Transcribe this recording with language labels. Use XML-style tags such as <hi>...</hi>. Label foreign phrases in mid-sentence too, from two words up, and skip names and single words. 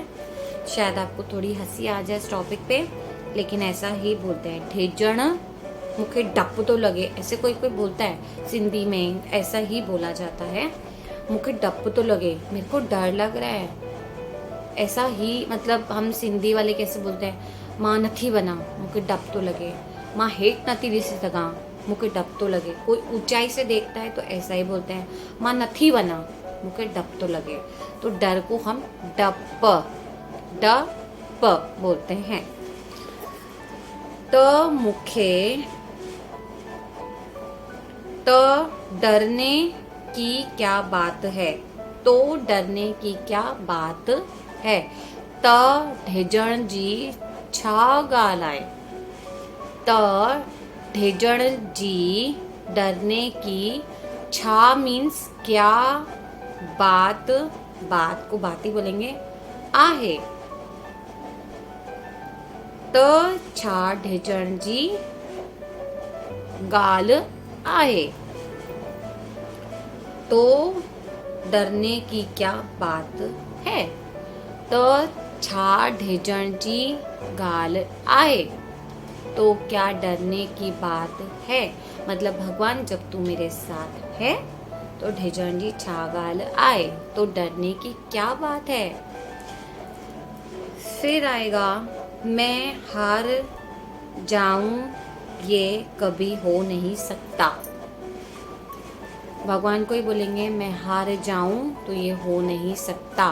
<hi>शायद आपको थोड़ी हंसी आ जाए इस टॉपिक पे, लेकिन ऐसा ही बोलते हैं ढेजण।</hi> <sd>मुखे डप तो लगे,</sd> <hi>ऐसे कोई कोई बोलता है सिंधी में, ऐसा ही बोला जाता है।</hi> <sd>मुखे डप तो लगे,</sd> <hi>मेरे को डर लग रहा है, ऐसा ही मतलब हम सिंधी वाले कैसे बोलते हैं,</hi> <sd>मां नथी बना मुखे डप तो लगे, मां हेठ नथी ॾिसी सघां मुखे डप तो लगे।</sd> <hi>कोई ऊंचाई से देखता है तो ऐसा ही बोलते हैं,</hi> <sd>मां नथी बना मुखे डप तो लगे।</sd> <hi>तो डर को हम डप डप बोलते हैं। तो मुखे तो डरने की क्या बात है, तो डरने की क्या बात है।</hi> <sd>त ढेजण जी छा ॻाल्हि आहे। त ढेजण जी</sd> <hi>डरने की, छा मीन्स क्या, बात, बात को बात ही बोलेंगे,</hi> <sd>आहे। त छा ढेजण जी ॻाल्हि आहे।</sd> <hi>तो डरने की क्या बात है।</hi> <sd>तो छा ढेजण जी ॻाल्हि आहे,</sd> <hi>तो क्या डरने की बात है। मतलब भगवान जब तू मेरे साथ है तो</hi> <sd>ढेजण जी छा ॻाल्हि आहे,</sd> <hi>तो डरने की क्या बात है। फिर आएगा, मैं हार जाऊं ये कभी हो नहीं सकता। भगवान को ही बोलेंगे मैं हार जाऊं तो ये हो नहीं सकता।</hi>